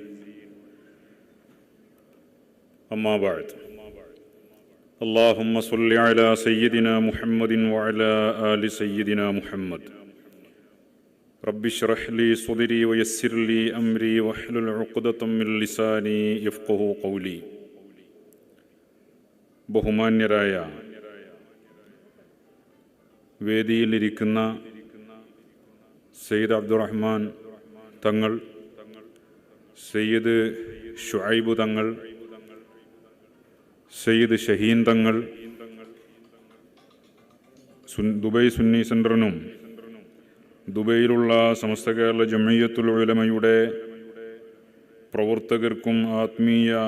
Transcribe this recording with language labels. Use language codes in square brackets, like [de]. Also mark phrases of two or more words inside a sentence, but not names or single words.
[ar] أما بعد. اللهم صل على سيدنا محمد وعلى آل سيدنا محمد. رب اشرح لي صدري ويسر لي أمري واحلل عقدة من لساني يفقهوا قولي. [ml] ബഹുമാന്യരായ വേദിയിലിരിക്കുന്ന സയ്യിദ് അബ്ദുറഹ്മാൻ തങ്ങൾ, സയ്യിദ് ഷുഐബ് തങ്ങൾ, സയ്യിദ് ഷഹീൻ തങ്ങൾ, ദുബൈ സുന്നി സെൻ്ററിനും ദുബൈയിലുള്ള സമസ്ത കേരള ജംഇയ്യത്തുൽ ഉലമയുടെ പ്രവർത്തകർക്കും ആത്മീയ